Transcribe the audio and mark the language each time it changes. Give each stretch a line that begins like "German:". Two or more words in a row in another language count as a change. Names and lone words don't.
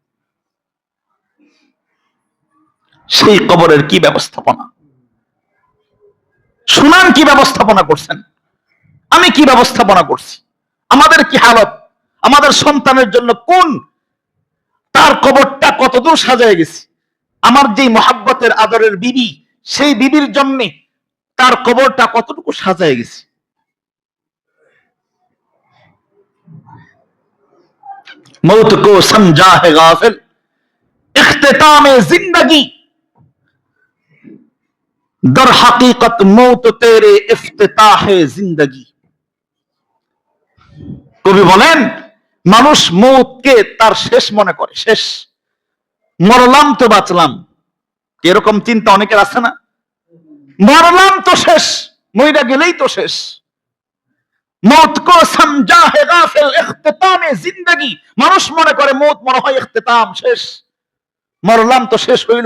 Bangla: সেই কবরের কি ব্যবস্থাপনা, শুনান কি ব্যবস্থাপনা করছেন, আমি কি ব্যবস্থাপনা করছি, আমাদের কি হালত, আমাদের সন্তানের জন্য কোন তার কবরটা কতদূর সাজায় গেছি, আমার যে মহাব্বতের আদরের বিবি সেই বিবির জন্য তার কবরটা কতটুকু সাজায় গেছি।
Hindi: मौत को समझा है गाफिल इख्तितामे जिंदगी दर हकीकत मौत तेरे इफ्तिताहे जिंदगी।
Bangla: কবি বলেন মানুষ মৌতকে তার শেষ মনে করে, শেষ, মরলাম তো বাঁচলাম, এরকম চিন্তা অনেকের আছে না, মরলাম তো শেষ, মইরা গেলেই তো শেষ।
Hindi: मौत को समझा है गाफिल इख्तितामे जिंदगी,
Bangla: মানুষ মনে করে মৌত মনে হয় ইখতিতাম, শেষ, মরলাম তো শেষ হইল।